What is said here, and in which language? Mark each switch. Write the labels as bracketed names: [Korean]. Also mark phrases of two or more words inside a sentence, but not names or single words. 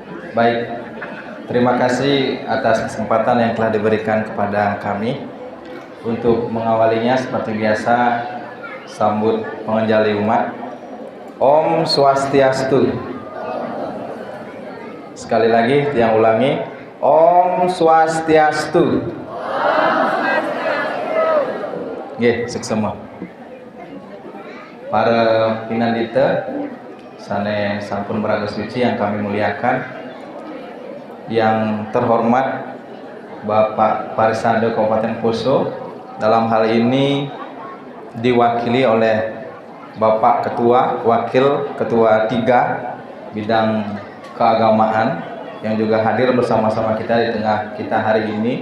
[Indonesian] Baik, terima kasih atas kesempatan yang telah diberikan kepada kami. Untuk mengawalinya seperti biasa, sambut pengenjali umat. [Sanskrit] Om Swastiastu. [Indonesian] Sekali lagi, yang ulangi. [Sanskrit] Om Swastiastu. [Balinese] Nggih, seksema. Para pinandita sane sampun beraga suci [Indonesian] yang kami muliakan, yang terhormat Bapak Parisade Kabupaten Poso, dalam hal ini diwakili oleh Bapak Ketua, Wakil Ketua 3 bidang keagamaan yang juga hadir bersama-sama kita di tengah kita hari ini.